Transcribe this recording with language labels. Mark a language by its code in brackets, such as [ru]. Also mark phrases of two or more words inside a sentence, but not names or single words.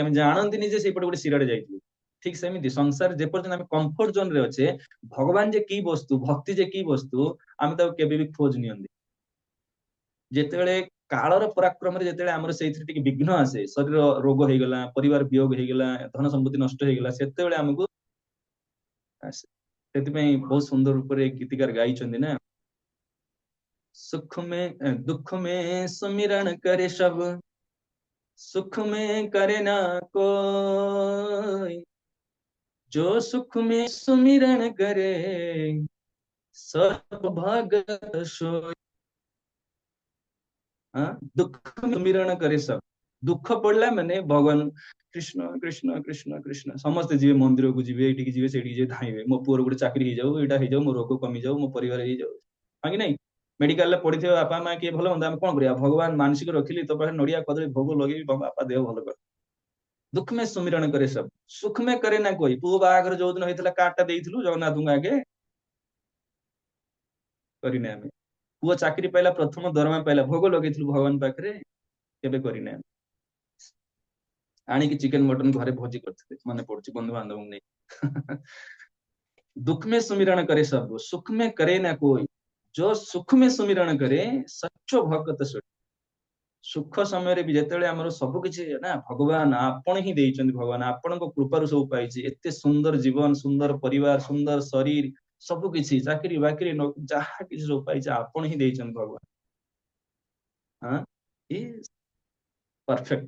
[or] ଆମେ ଜାଣନ୍ତିନି ଯେ ସେଇପଟେ ଗୋଟେ ଶିରାଟେ ଯାଇଥିବ। ଠିକ ସେମିତି ସଂସାର ଯେପର୍ଯ୍ୟନ୍ତ ଆମେ [en] comfort zone [or] ରେ ଅଛେ, ଭଗବାନ ଯେ କି ବସ୍ତୁ, ଭକ୍ତି ଯେ କି ବସ୍ତୁ, ଆମେ ତାକୁ କେବେ ବି ଖୋଜ ନିଅନ୍ତି। ଯେତେବେଳେ କାଳର ପରାକ୍ରମରେ ଯେତେବେଳେ ଆମର ସେଇଥିରେ ଟିକେ ବିଘ୍ନ ଆସେ, ଶରୀର ରୋଗ ହେଇଗଲା, ପରିବାର ବିୟୋଗ ହେଇଗଲା, ଧନ ସମ୍ପତ୍ତି ନଷ୍ଟ ହେଇଗଲା, ସେତେବେଳେ ଆମକୁ ଆସେ। ସେଥିପାଇଁ ବହୁତ ସୁନ୍ଦର ରୂପରେ ଗୀତିକାର ଗାଇଛନ୍ତି ନା, [hi] दुख में सुमिरन करे सब, सुख में करे ना कोई, जो सुख में सुमिरन करे सब भगत सोई। दुख में सुमिरन करे सब, दुख पड़ला [or] ମାନେ ଭଗବାନ କୃଷ୍ଣ କୃଷ୍ଣ କୃଷ୍ଣ କୃଷ୍ଣ, ସମସ୍ତେ ଯିବେ ମନ୍ଦିରକୁ, ଯିବେ ଏଇଠିକି ଯିବେ ସେଇଠିକି ଯିବେ, ଧାଇଁବେ, ମୋ ପୁଅର ଗୋଟେ ଚାକିରି ହେଇଯାଉ, ଏଇଟା ହେଇଯାଉ, ମୋ ରୋଗ କମିଯାଉ, ମୋ ପରିବାର ହେଇଯାଉ, ହଁ କି ନାଇଁ? ମେଡିକାଲରେ ପଡିଥିବା ବାପା ମା କିଏ ଭଲ ହୁଅନ୍ତା, ଆମେ କଣ କରିବା? ଭଗବାନ ମାନସିକ ରଖିଲି, ତୋ ପାଖରେ ନଡିଆ କଦଳୀ ଭୋଗ ଲଗେଇବି, ବାପା ଦେହ ଭଲ କର। [hi] दुःख में सुमिरन करे सब, सुख में करे ना कोई। [or] ପୁଅ ବାହାଘର ଯୋଉ ଦିନ ହେଇଥିଲା କାର୍ଡଟା ଦେଇଥିଲୁ ଜଗନ୍ନାଥଙ୍କୁ ଆଗେ, କରିନେ ଆମେ। ପୁଅ ଚାକିରି ପାଇଲା, ପ୍ରଥମ ଦରମା ପାଇଲା, ଭୋଗ ଲଗେଇଥିଲୁ ଭଗବାନ ପାଖରେ, କେବେ କରିନେ ଆମେ। ଆଣିକି [en] chicken mutton [or] ଘରେ ଭୋଜି କରିଥିଲେ, ମନେ ପଡୁଛି, ବନ୍ଧୁ ବାନ୍ଧବଙ୍କୁ ନେଇ। [hi] दुख में सुमिरण करे सब, सुख में करे ना कोई, जो सुख में सुमिरण करे सच्चो भगत सोई। [or] ସୁଖ ସମୟରେ ବି ଯେତେବେଳେ ଆମର ସବୁ କିଛି ନା, ଭଗବାନ ଆପଣ ହିଁ ଦେଇଛନ୍ତି, ଭଗବାନ ଆପଣଙ୍କ କୃପାରୁ ସବୁ ପାଇଛି, ଏତେ ସୁନ୍ଦର ଜୀବନ, ସୁନ୍ଦର ପରିବାର, ସୁନ୍ଦର ଶରୀର, ସବୁ କିଛି, ଚାକିରି ବାକିରି ଯାହା କିଛି ସବୁ ପାଇଛି ଆପଣ ହିଁ ଦେଇଛନ୍ତି ଭଗବାନ। ହଁ, ପରଫେକ୍ଟ।